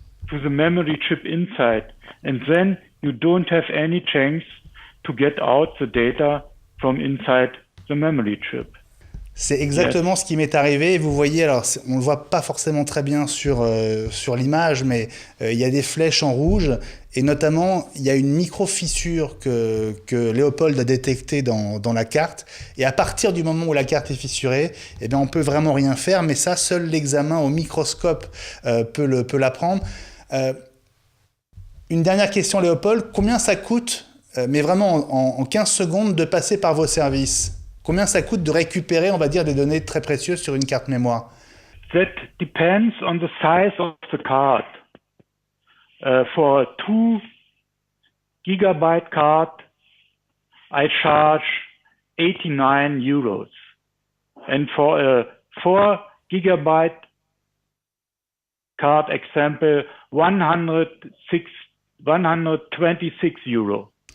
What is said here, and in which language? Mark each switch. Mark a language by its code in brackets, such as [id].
[en] to the memory chip inside. And then you don't have any chance to get out the data from inside the memory chip. [fr] C'est exactement ce qui m'est arrivé. Vous voyez, alors on le voit pas forcément très bien sur l'image, mais il y a des flèches en rouge et notamment il y a une micro-fissure que Léopold a détectée dans la carte. Et à partir du moment où la carte est fissurée, eh bien on peut vraiment rien faire. Mais ça, seul l'examen au microscope peut l'apprendre. Une dernière question, Léopold. Combien ça coûte, mais vraiment en 15 secondes, de passer par vos services ? Combien ça coûte de récupérer, on va dire, des données très précieuses sur une carte mémoire? [en] That depends on the size of the card. For a 2 gigabyte card, I charge 89 euros. And for a 4 gigabyte card example, 126 euros.